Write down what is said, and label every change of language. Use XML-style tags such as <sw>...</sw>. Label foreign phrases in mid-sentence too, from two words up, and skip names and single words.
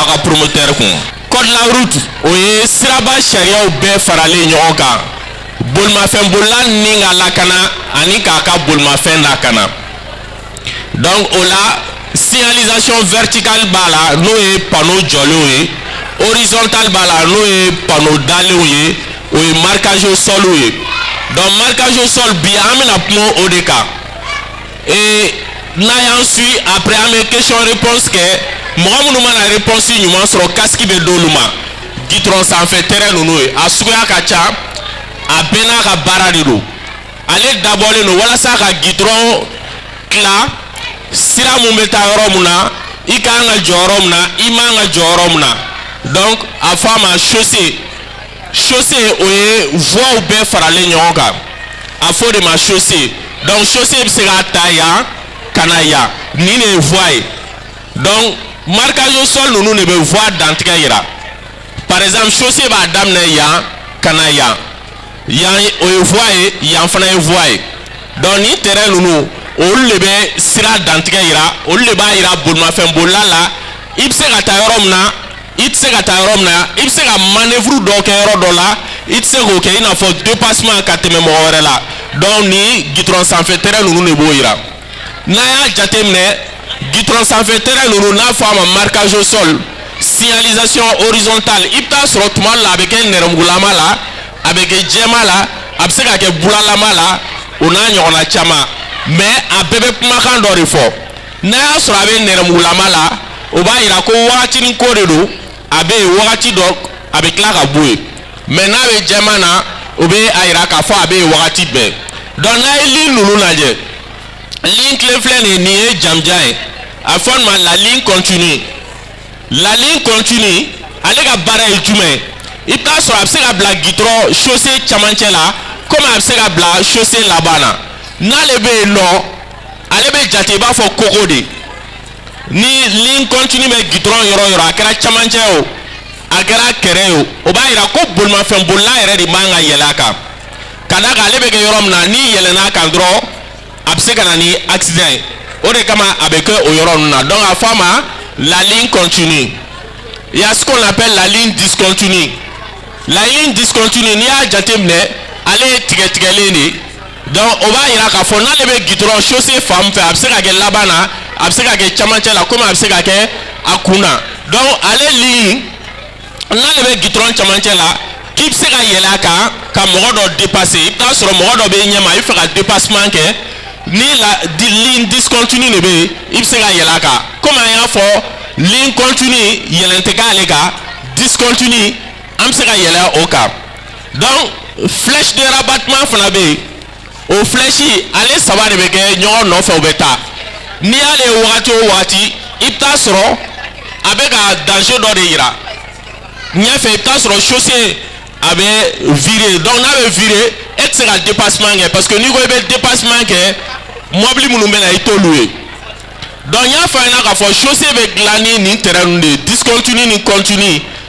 <bm>ka promoteur kun</bm> <fr>code de la route</fr> <bm>o ye siraba sariyaw bɛɛ faralen ɲɔgɔn kan bolimafɛnbolila ni ka lakana ani k'a ka bolimafɛn lakana donc o la</bm> <fr>signalisation verticale</fr> <bm>b'a la n'o ye panneau jɔlenw ye horizontal b'a la n'o ye panneau dalenw ye o ye</bm> <fr>marquage au sol</fr> <bm>ye donc</bm> <fr>marquage au sol</fr> <bm>bi an bɛna kuma o de kan</bm> <fr>et n'a y'an suit après</fr> <bm>an bɛ</bm> <fr>question réponse</fr> <bm>kɛ mɔgɔ minnu mana réponse ɲuman sɔrɔ casque bɛ d'olu ma gitron sanfɛ terrain ninnu ye a suguya ka ca a bɛɛ n'a ka baara de don ale dabɔlen don walasa ka gitron tila sira mun bɛ taa yɔrɔ mun na i kan ka jɔ yɔrɔ mun na i man ka jɔ yɔrɔ mun na donc a fɔ a ma</bm> <fr>chaussée chaussée</fr> <bm>o ye voies bɛɛ faralen ɲɔgɔn kan a fɔ o de ma chaussée donc chaussée bɛ se ka ta yan ka na yan nin de ye voie ye donc marquage au sol ninnu de bɛ voie dantigɛ yira</bm> <fr>par exemple</fr> <bm>chaussée b'a daminɛ yan ka na yan yan o ye voie ye yan fana ye voie ye donc ni terrain ninnu olu de bɛ sira dantigɛ yira olu de b'a yira bolimafɛnbolila la i bɛ se ka taa yɔrɔ min na i tɛ se ka taa yɔrɔ min na i bɛ se ka manœuvre dɔ kɛ yɔrɔ dɔ la i tɛ se k'o kɛ i n'a fɔ dépassement ka tɛmɛ mɔgɔ wɛrɛ la donc ni gitron sanfɛ terrain ninnu de b'o yira n'a y'a jateminɛ gitron sanfɛ terrain ninnu n'a fɔ a ma</bm> <fr>marquage au sol signalisation horizontale</fr> <bm>i bɛ taa sɔrɔ tuma dɔ la a bɛ kɛ nɛrɛmugulama la a bɛ kɛ jɛma la a bɛ se ka kɛ bulalama la o n'a ɲɔgɔnna caman mais a bɛɛ bɛ kumakan dɔ de fɔ n'a y'a sɔrɔ a bɛ nɛrɛmugulama la o b'a yira ko wagatinin ko de don a bɛ yen wagati dɔ a bɛ tila ka bɔ yen mais n'a bɛ jɛman na o bɛ a yira k'a fɔ a bɛ yen wagati bɛɛ donc n'a ye ligne ninnu lajɛ ligne tile filɛ nin ye nin ye jamjan ye a fɔ nin ma</bm> <fr>la ligne continue</fr> <bm>ale ka baara ye jumɛn i bɛ taa sɔrɔ a bɛ se ka bila gitron chaussée camancɛ la komi a bɛ se ka bila chaussée laban na n'ale bɛ yen nɔ ale bɛ jate i b'a fɔ koko de ni ligne continue bɛ gitron yɔrɔ o yɔrɔ a kɛra camancɛ o a kɛra kɛrɛ o o b'a yira ko bolimafɛnbolila yɛrɛ de man ka yɛlɛ a kan ka d'a kan ale bɛ kɛ yɔrɔ min na n'i yɛlɛnna a kan dɔrɔn a bɛ se ka na ni accident ye o de kama a bɛ kɛ o yɔrɔ ninnu na donc a fɔ a ma</bm> <fr>la ligne continue il y a ce qu'on appelle la ligne discontinue la ligne discontinue</fr> <bm>n'i y'a jateminɛ ale ye tigɛtigɛlen de donc o b'a yira k'a fɔ n'ale bɛ gitron chaussée fan fɛ a bɛ se ka kɛ laban na a bɛ se ka kɛ camancɛ la komi a bɛ se ka kɛ a kun na donc ale ligne n'ale bɛ gitron camancɛ la k'i bɛ se ka yɛlɛ a kan ka mɔgɔ dɔ dépasser i bɛ taa sɔrɔ mɔgɔ dɔ bɛ ɲɛma i bɛ fɛ ka dépassement kɛ ni</bm> <fr>la ligne discontinue</fr> <bm>de bɛ yen i bɛ se ka yɛlɛ a kan komi an y'a fɔ</bm> <fr>ligne continue</fr> <bm>yɛlɛn tɛ k'ale kan discontinue an bɛ se ka yɛlɛ o kan donc</bm> <fr>flèche de rabattement</fr> <bm>fana bɛ yen o flèche ale saba de bɛ kɛ ɲɔgɔn nɔfɛ u bɛ taa n'i y'ale ye wagati o wagati i bɛ taa sɔrɔ a bɛ ka danger dɔ de yira ɲɛfɛ i bɛ taa sɔrɔ chaussée a bɛ virer donc n'a bɛ virer e tɛ se ka dépassement kɛ</bm> <fr>parce que</fr> <bm>n'i ko i bɛ dépassement kɛ mobili minnu bɛ na i t'olu ye donc n y'a fɔ a ɲɛna k'a fɔ chaussée bɛ dilan ni nin terrain ninnu de ye discontinue ni continue</bm>